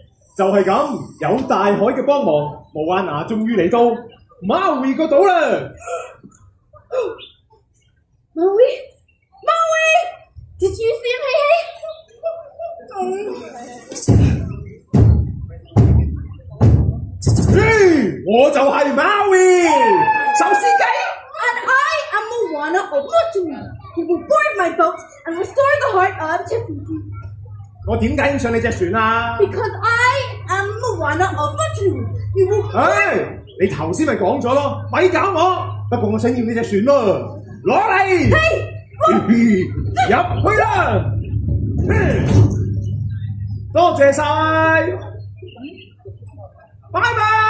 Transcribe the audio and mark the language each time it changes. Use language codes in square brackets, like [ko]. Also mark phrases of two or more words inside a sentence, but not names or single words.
[yue] 就係咁，有大海嘅幫忙，莫瓦娜終於嚟到馬會個島啦。 [en] Maui? Did you see him, Hey Hey? [yue] 我就係馬會壽司雞。 [en] And I am Moana of Motu, who will board my boat and restore the heart of Tafuti. [yue] 我點解要上你隻船啊？ [en] Because I am Moana of Motu, you will board... [yue] 唉，你頭先咪講咗咯，咪搞我。不過我想要你隻船咯，攞嚟。 [en] Hey! [yue] 入去啦！多謝晒，拜拜，